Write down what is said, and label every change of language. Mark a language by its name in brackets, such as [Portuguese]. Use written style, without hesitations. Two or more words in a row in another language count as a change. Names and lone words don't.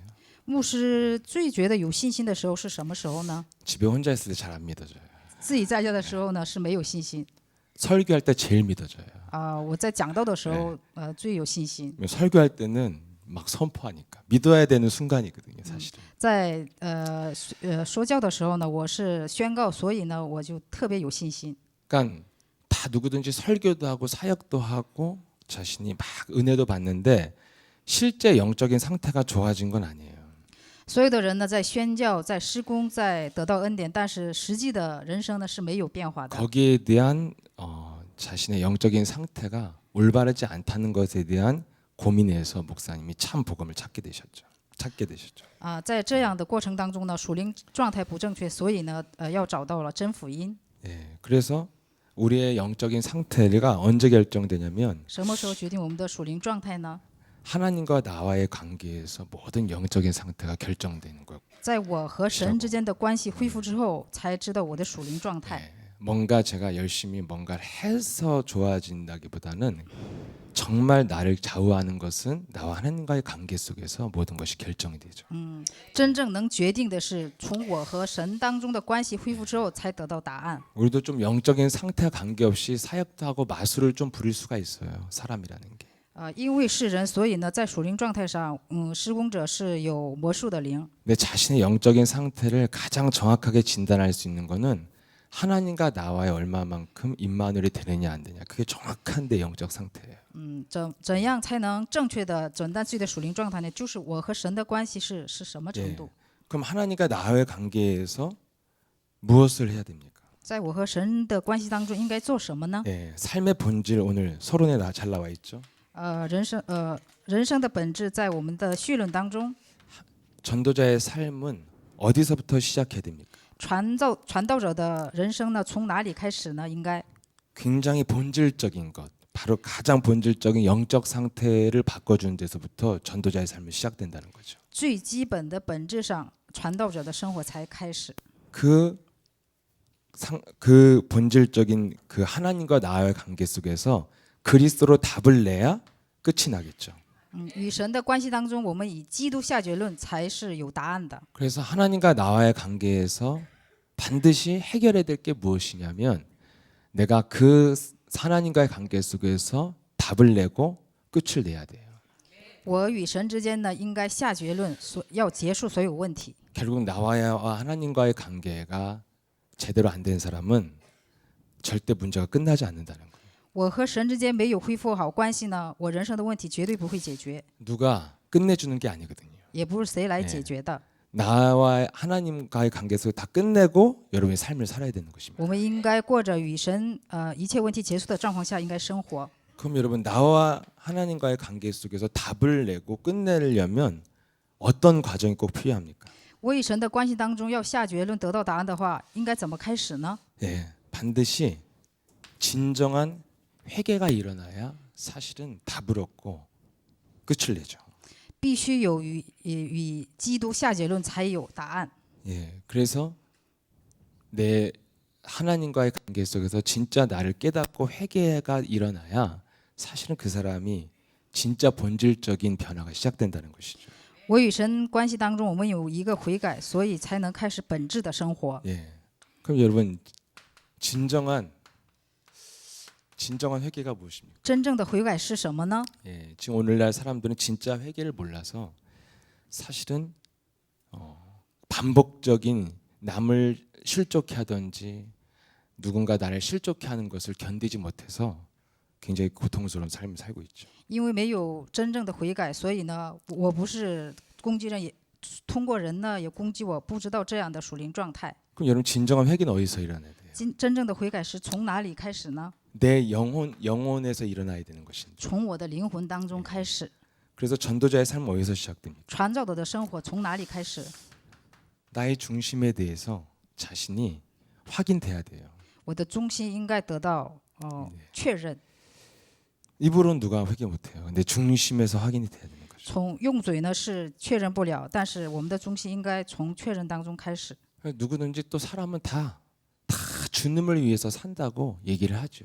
[Chinese] 牧师最觉得有信心的时候是什么时候呢？ [Korean] 집에 혼자 있을 때 잘 안 믿어져요. [Chinese] 自己在家的时候呢是没有信心， [Korean] 설교할 때 제일 믿어져요. [Chinese] 我在讲道的时候，最有信心。 [Korean] 설교할 때는 막 선포하니까 믿어야 되는 순간이거든요, 사실은. [Chinese] 在说教的时候呢，我是宣告，所以呢，我就特别有信心。 [Korean] 그러니까 다 누구든지 설교도 하고 사역도 하고 자신이 막 은혜도 받는데 실제 영적인 상태가 좋아진 건 아니에요. [Chinese] 所有的人呢，在宣教，在施工，在得到恩典，但是实际的人生呢是没有变化的。 [Korean] 거기에 대한 자신의 영적인 상태가 올바르지 않다는 것에 대한 고민에서 목사님이 참 복음을 찾게 되셨죠. [Chinese] 在这样的过程当中呢，属灵状态不正确，所以呢，要找到了真福音。 [Korean] 예, 그래서 우리의 영적인 상태가 언제 결정되냐면 [Chinese] 什么时候决定我们的属灵状态呢？ [Korean] 하나님과 나와의 관계에서 모든 영적인 상태가 결정되는 거예요. [Chinese] 在我和神之间的关系恢复之后，才知道我的属灵状态。 [Korean] 뭔가 제가 열심히 뭔가를 해서 좋아진다기보다는 정말 나를 좌우하는 것은 나와 하나님과의 관계 속에서 모든 것이 결정이 되죠. [Chinese] 真正能决定的是从我和神当中的关系恢复之后，才得到答案。 [Korean] 우리도 좀 영적인 상태와 관계없이 사역도 하고 마술을 좀 부릴 수가 있어요. 사람이라는 게. [Chinese] 因为是人，所以呢，在属灵状态上，施工者是有魔术的灵。 [Korean] 내 자신의 영적인 상태를 가장 정확하게 진단할 수 있는 거는 하나님과 나와의 얼마만큼 임마누엘이 되느냐 안 되냐. 그게 정확한 내 영적 상태예요. [Chinese] 怎样才能正确的诊断自己的属灵状态呢？就是我和神的关系是什么程度？ [Korean] 그럼 하나님과 나와의 관계에서 무엇을 해야 됩니까? [Chinese] 在我和神的关系当中，应该做什么呢？ [Korean] 예, 삶의 본질 오늘 서론에 잘 나와 있죠. [Chinese] 人生的本质在我们的绪论当中。 [Korean] 전도자의 삶은 어디서부터 시작해야 됩니까? [Chinese] 传道者的人生呢，从哪里开始呢？应该 [Korean] 굉장히 본질적인 것, 바로 가장 본질적인 영적 상태를 바꿔주는 데서부터 전도자의 삶이 시작된다는 거죠. [Chinese] 最基本的本质上，传道者的生活才开始。 [Korean] 그 본질적인 그 하나님과 나와의 관계 속에서 그리스도로 답을 내야 끝이 나겠죠. [Chinese] 与神的关系当中，我们以基督下结论才是有答案的。 [Korean] 그래서 하나님과 나와의 관계에서 반드시 해결해야 될 게 무엇이냐면 내가 그 하나님과의 관계 속에서 답을 내고 끝을 내야 돼요. [Chinese] 我与神之间呢，应该下结论，要结束所有问题。 [Korean] 결국 나와 하나님과의 관계가 제대로 안 된 사람은 절대 문제가 끝나지 않는다는 거예요. [Chinese] 我和神之间没有恢复好关系呢，我人生的问题绝对不会解决， [Korean] 누가 끝내주는 게 아니거든요. [Chinese] 也不是谁来解决的。 [Korean] 나와 하나님과의 관계 속에 다 끝내고 여러분의 삶을 살아야 되는 것입니다. [Chinese] 我们应该过着与神一切问题结束的状况下应该生活。 [Korean] 그럼 여러분 나와 하나님과의 관계 속에서 답을 내고 끝내려면 어떤 과정이 꼭 필요합니까? [Chinese] 我与神的关系当中要下结论得到答案的话，应该怎么开始呢？ [Korean] 예, 반드시 진정한 회개가 일어나야 사실은 답을 얻고 끝을 내죠. [Chinese] 必须有与基督下结论才有答案。 [Korean] 예, 그래서 내 하나님과의 관계 속에서 진짜 나를 깨닫고 회개가 일어나야 사실은 그 사람이 진짜 본질적인 변화가 시작된다는 것이죠. [Chinese] 我与神关系当中，我们有一个悔改，所以才能开始本质的生活。 [Korean] 예, 그럼 여러분 진정한 회개가 무엇입니까? [Chinese] 真正的悔改是什么呢？ [Korean] 예, 지금 오늘날 사람들은 진짜 회개를 몰라서 사실은 반복적인 남을 실족해 하든지 누군가 나를 실족해 하는 것을 견디지 못해서 굉장히 고통스러운 삶을 살고 있죠. [Chinese] 因为没有真正的悔改，所以呢，我不是攻击人，也通过人呢也攻击我，不知道这样的属灵状态。 [Korean] 그럼 여러분 진정한 회개는 어디서 일어나야 돼요? [Chinese] 真正的悔改是从哪里开始呢？ [Korean] 내 영혼에서 일어나야 되는 것인데. [Chinese] 从我的灵魂当中开始。 [Korean] 그래서 전도자의 삶은 어디서 시작됩니까? [Chinese] 传教者的生活从哪里开始？ [Korean] 나의 중심에 대해서 자신이 확인돼야 돼요. [Chinese] 我的中心应该得到确认。 [Korean] 입으로는 누가 회개 못해요. 근데 중심에서 확인이 돼야 되는 거죠. [Chinese] 从用嘴呢是确认不了，但是我们的中心应该从确认当中开始。 [Korean] 누구든지 또 사람은 다 주님을 위해서 산다고 얘기를 하죠.